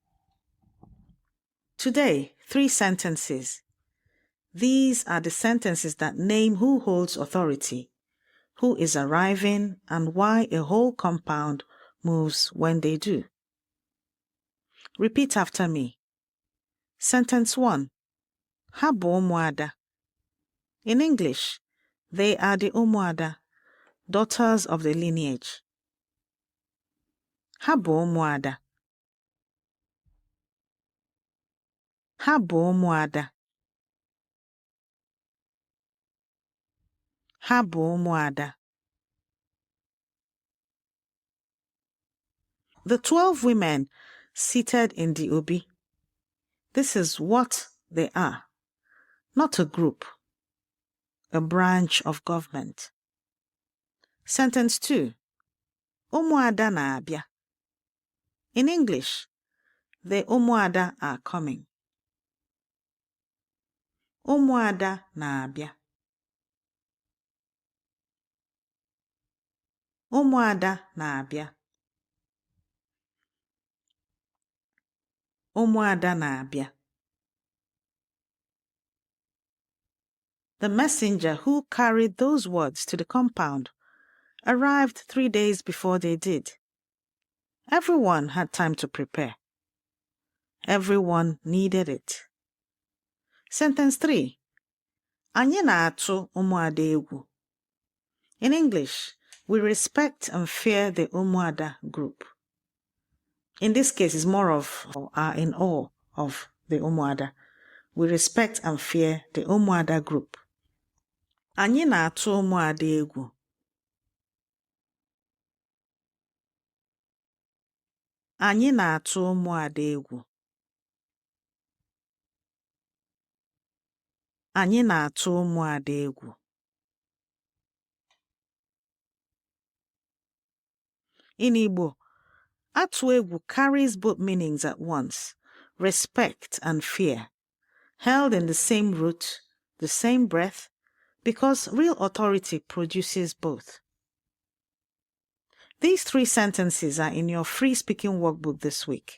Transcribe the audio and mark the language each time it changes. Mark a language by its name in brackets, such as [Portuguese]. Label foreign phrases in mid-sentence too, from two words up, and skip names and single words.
[English] Today, 3 sentences. These are the sentences that name who holds authority, who is arriving, and why a whole compound moves when they do. Repeat after me. Sentence 1. [Igbo] Ha bụ ụmụada. [English] In English, they are the ụmụada, daughters of the lineage. [Igbo] Ha bụ ụmụada. Ha bụ ụmụada. Ha bụ ụmụada. [English] The 12 women seated in the obi. This is what they are, not a group, a branch of government. Sentence 2. [Igbo] Ụmụada na-abịa. [English] In English, the ụmụada are coming. [Igbo] Ụmụada na-abịa. Ụmụada na-abịa. Ụmụada na-abịa. [English] The messenger who carried those words to the compound arrived 3 days before they did. Everyone had time to prepare. Everyone needed it. Sentence 3. [Igbo] Anyị na-atụ ụmụada egwu. [English] In English, we respect and fear the ụmụada group. In this case, it's more of are in awe of the ụmụada. We respect and fear the ụmụada group. [Igbo] Anyị na-atụ ụmụada egwu. Anyị na-atụ ụmụada egwu. Anyị na-atụ ụmụada egwu. [English] In Igbo, [Igbo] atụ egwu [English] carries both meanings at once, respect and fear, held in the same root, the same breath, because real authority produces both. These 3 sentences are in your free speaking workbook this week.